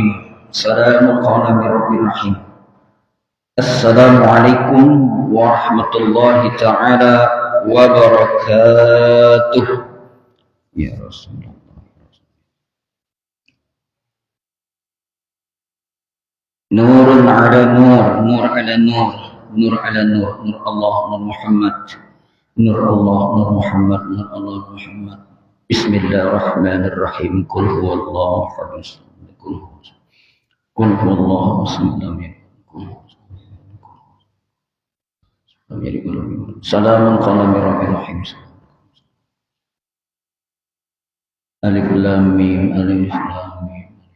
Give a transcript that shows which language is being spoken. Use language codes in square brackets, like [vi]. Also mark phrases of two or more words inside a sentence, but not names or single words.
[ar] سلام قال من رب رحيم. السلام عليكم ورحمة الله تعالى wabarakatuh. يا رسول الله. نور على نور، نور على نور، نور على نور، نور الله، نور محمد، نور الله، نور محمد، نور الله، نور محمد. بسم الله الرحمن الرحيم. قل هو الله أحد. قل هو الله الصمد. سلام قولا من رب رحيم. ألف لام ميم، ألف لام ميم.